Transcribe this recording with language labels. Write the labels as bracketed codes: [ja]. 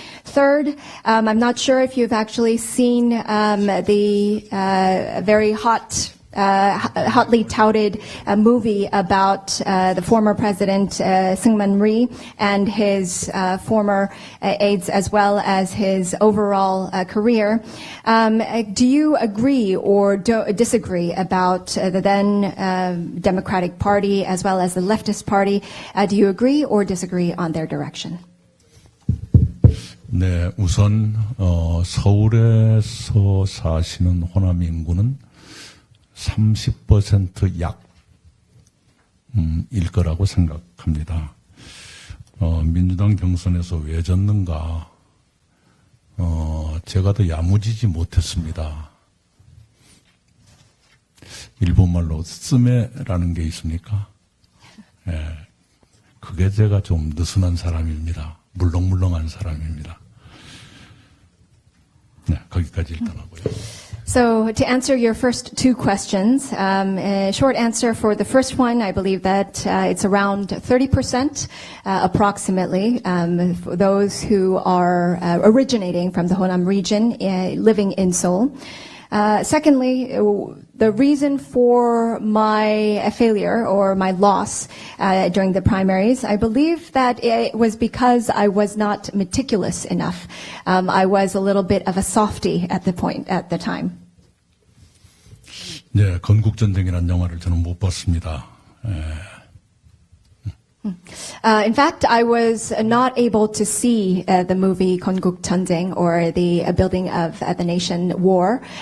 [en] Third, I'm not sure if you've actually seen the very hotly touted movie about the former president Syngman Rhee and his former aides, as well as his overall career. Do you agree or disagree about the then Democratic Party as well as the leftist party? Do you agree or disagree on their direction? [ko] 네, 우선 서울에서 사시는 호남 인구는 30% 약일 거라고 생각합니다. 민주당 경선에서 왜 졌는가? 제가 더 야무지지 못했습니다. 일본말로 쓰메라는 게 있습니까? 예, 그게 제가 좀 느슨한 사람입니다. 물렁물렁한 사람입니다. 네, 거기까지 일단 하고요. [en] So to answer your first 2 questions, a short answer for the first one, I believe that it's around 30% approximately for those who are originating from the Honam region, living in Seoul. Secondly, the reason for my failure or my loss during the primaries, I believe that it was because I was not meticulous enough. I was a little bit of a softie at the time. [ko] 네, 건국전쟁이라는 영화를 저는 못 봤습니다. [en] In fact, I was not able to see the movie 건국전쟁 or the building of the nation war.